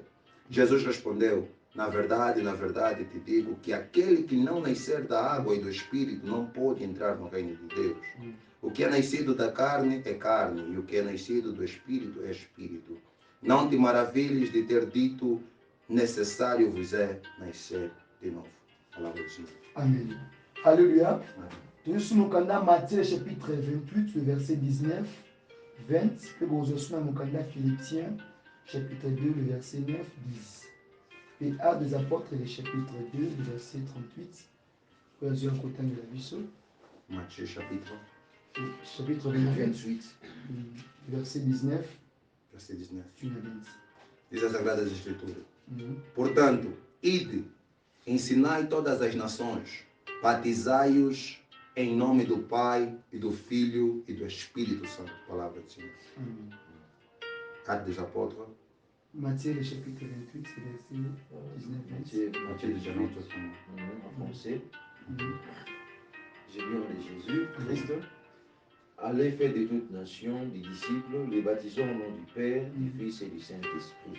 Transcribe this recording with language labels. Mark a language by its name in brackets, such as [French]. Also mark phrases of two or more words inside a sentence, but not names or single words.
[Portuguese] Jesus respondeu, na verdade te digo que aquele que não nascer da água e do Espírito não pode entrar no reino de Deus. O que é nascido da carne é carne, e o que é nascido do Espírito é Espírito. Não te maravilhes de ter dito, necessário vos é nascer de novo. Palavra do Senhor. [French] Amen. Alléluia. Amen. Nous sommes au Canada, Matthieu chapitre 28, le verset 19, 20. Et bon, je suis au Canada, Philippiens chapitre 2, le verset 9, 10. Et Actes des Apôtres, le chapitre 2, le verset 38. Voici un côté de la Bisso. Matthieu chapitre Chapitre 28, verset 19. Verset 19. Tu l'as dit. [Portuguese] Diz as Sagradas Escrituras. Portanto, ide, ensinai todas as nações, batizai-os em nome do Pai, e do Filho, e do Espírito Santo. Palavra do Senhor. [French] Actes des Apôtres. Matthieu, le chapitre 28, verset 19. Matthieu 19, En français. J'ai lu en Jésus, Christ. Allez faire de toutes nations des disciples, les baptisant au nom du Père, du Fils et du Saint-Esprit.